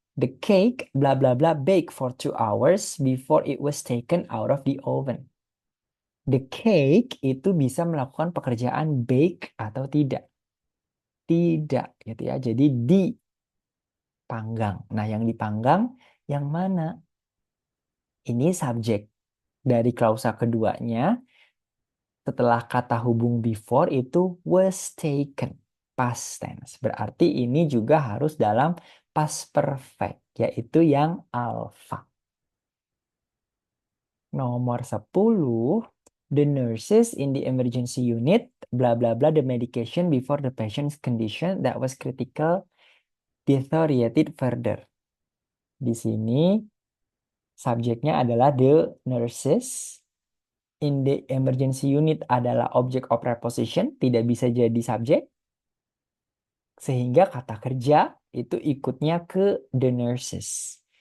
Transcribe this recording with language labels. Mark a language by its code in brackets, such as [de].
[en] The cake bla bla bla bake for 2 hours before it was taken out of the oven. The cake [id] itu bisa melakukan pekerjaan bake atau tidak. Tidak gitu ya. Jadi dipanggang. Nah, yang dipanggang yang mana? Ini subjek dari klausa keduanya setelah kata hubung before itu [en] was taken. [id] Past tense. Berarti ini juga harus dalam past perfect, yaitu yang alpha. Nomor 10, [en] the nurses in the emergency unit, bla bla bla, the medication before the patient's condition that was critical deteriorated further. [id] Di sini subjeknya adalah [en] the nurses. In the emergency unit [id] adalah [en] object of preposition, [id] tidak bisa jadi subjek. Sehingga kata kerja itu ikutnya ke [en] the nurses.